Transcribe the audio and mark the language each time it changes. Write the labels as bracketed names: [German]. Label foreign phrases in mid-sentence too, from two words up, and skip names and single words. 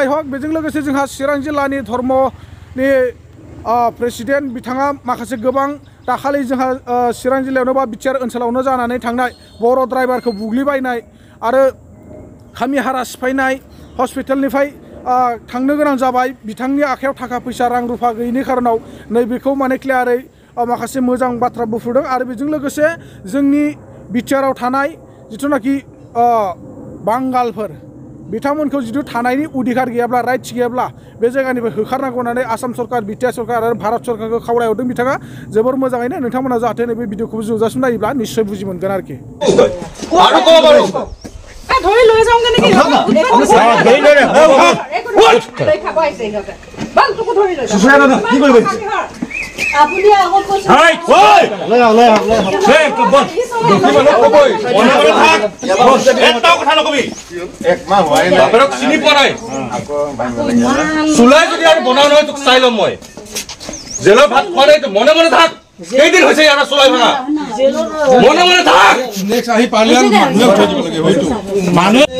[Bodo] हक बेजों लोगोसे जोंहा चिरां जिल्लानि धर्मनि प्रेसिडेन्ट बिथाङा माखासे गोबां दाखालि जोंहा चिरां जिल्लायावनो बा बिटिआर ओनसोलावनो जानानै थांनाय बर' ड्राइभारखौ बुग्लिबायनाय आरो खामिहारा सिफायनाय हस्पिटालनिफ्राय थांनो गोनां जाबाय बिथांनि आखायाव थाखा फैसा रां रुफा गैयिनि खारनाव नैबेखौ माने क्लियारै माखासे मोजां बाथ्रा बुफ्रुदों आरो बेजों लोगोसे जोंनि बिटिआराव थानाय जिथुनाखि बांगालफोर बिथांमोनखौ जिथु थानायनि अधिकार गैयाब्ला राइट्स गैयाब्ला बे जायगानिफ्राय होखारनांगौ होननानै आसाम सरकार बिटिआर सरकार आरो भारत सरकारखौ खावलायहरदों बिथाङा जोबोर मोजाङैनो नोंथांमोना जाहाथे नैबे भिडिअखौ जोबजासिम नायोब्ला निश्चय बुजि मोनगोन आरोखि [Assamese] ধৰি লৈ যাওঁগে নেকি আপুনি আগত কৈছে চুলাই যদি আৰু বনাও নহয় তোক চাই ল'ম মই জেলৰ ভাত খোৱা নাই তো মনে মনে থাক কেইদিন হৈছে ইয়াৰ চুলাই ভাঙা মনে মনে থাক নেক্সট আহি পাৰ্লিয়ান মানুহে থৈ দিব লাগে হয়তো মানুহ